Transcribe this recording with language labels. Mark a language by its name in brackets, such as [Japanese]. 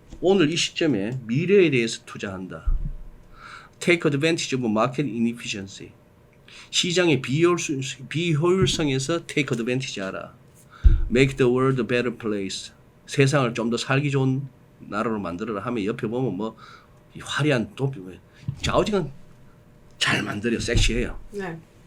[Korean] 오늘 이 시점에 미래에 대해서 투자한다. [English] Take advantage of market inefficiency. [Korean] 시장의 비효율성에서 [English] take advantage [Korean] 하라. [English] Make the world a better place. [Korean] 세상을 좀 더 살기 좋은 나라로 만들어라 하면 옆에 보면 뭐 이 화려한 도피 좌우지간 잘 만들어요. 섹시해요. 네.